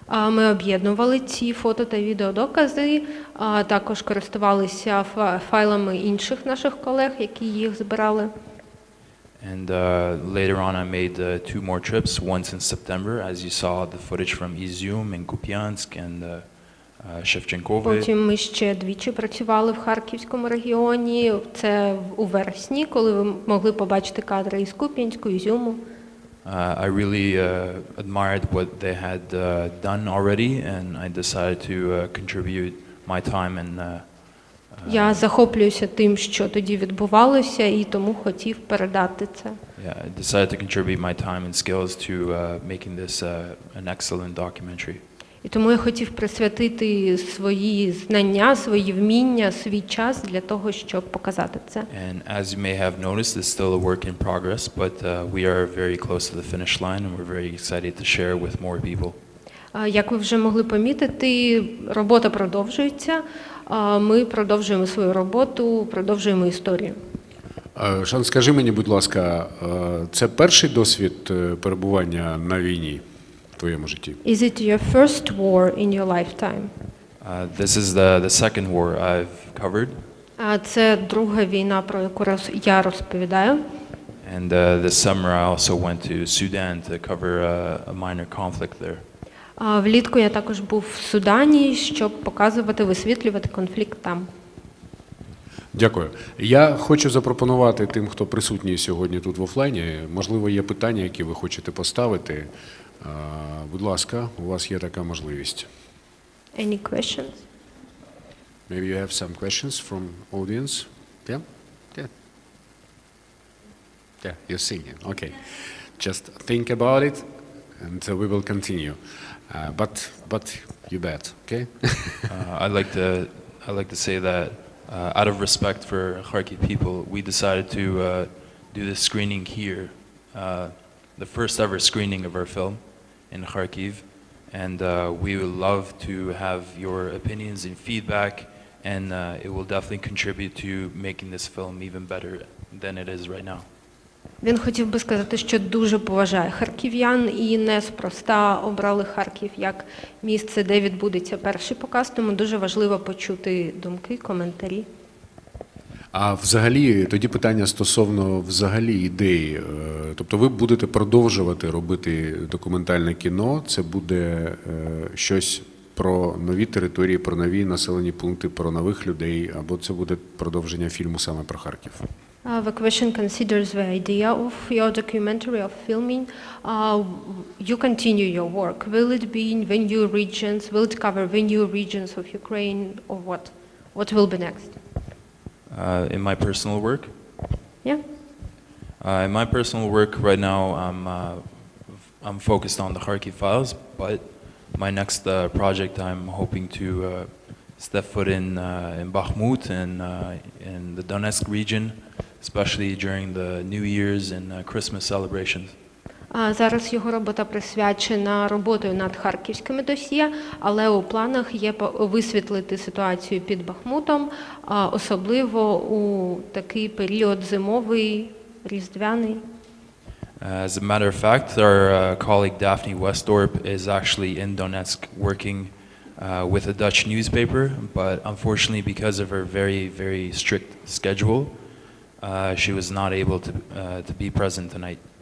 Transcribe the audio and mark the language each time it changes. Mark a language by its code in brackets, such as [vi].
[uk] Ми об'єднували ці фото та відеодокази, також користувалися файлами інших наших колег, які їх збирали. [en] And later on I made two more trips, once in September, as you saw the footage from Izium and Kupiansk and Shevchenkovе. [uk] Потім ми ще двічі працювали в Харківському регіоні. Це у вересні, коли ви могли побачити кадри із Куп'янську, Ізюму. [en] I really admired what they had done already, and I decided to contribute my time and [uk] Я захоплююся тим, що тоді відбувалося, і тому хотів передати це. [en] Yeah, I decided to contribute my time and skills to making this an excellent documentary. [uk] І тому я хотів присвятити свої знання, свої вміння, свій час для того, щоб показати це. [en] And as you may have noticed, it's still a work in progress, but we are very close to the finish line, and we're very excited to share with more people. [uk] Як ви вже могли помітити, робота продовжується. Ми продовжуємо свою роботу, продовжуємо історію. Шан, скажи мені, будь ласка, це перший досвід перебування на війні в твоєму житті? [en] Is it your first war in your lifetime? This is the second war I've covered. [uk] Це друга війна, про яку я розповідаю. [en] And this summer I also went to Sudan to cover a minor conflict there. [uk] Влітку я також був в Судані, щоб показувати, висвітлювати конфлікт там. Дякую. Я хочу запропонувати тим, хто присутній сьогодні тут в офлайні, можливо, є питання, які ви хочете поставити. Будь ласка, у вас є така можливість. [en] Any questions? Maybe you have some questions from audience? Yeah? Yeah. Yeah, you're singing. Okay. Just think about it and we will continue. But you bet, okay? I'd like to say that out of respect for Kharkiv people, we decided to do this screening here, the first ever screening of our film in Kharkiv, and we would love to have your opinions and feedback, and it will definitely contribute to making this film even better than it is right now. [uk] Він хотів би сказати, що дуже поважає харків'ян і неспроста обрали Харків як місце, де відбудеться перший показ, тому дуже важливо почути думки, коментарі. А взагалі, тоді питання стосовно взагалі ідеї. Тобто ви будете продовжувати робити документальне кіно, це буде щось про нові території, про нові населені пункти, про нових людей, або це буде продовження фільму саме про Харків? [en] The question considers the idea of your documentary of filming. You continue your work. Will it be in the new regions? Will it cover the new regions of Ukraine, or what? What will be next? In my personal work? Yeah. In my personal work right now, I'm focused on the Kharkiv files, but my next project, I'm hoping to step foot in Bakhmut and in the Donetsk region, especially during the New Year's and Christmas celebrations. [uk] Зараз його робота присвячена роботою над харківськими досьє, але у планах є висвітлити ситуацію під Бахмутом, особливо у такий період зимовий, різдвяний. [en] As a matter of fact, our colleague Daphne Westorp is actually in Donetsk working with a Dutch newspaper, but unfortunately because of her very strict schedule, she was not able to be present tonight.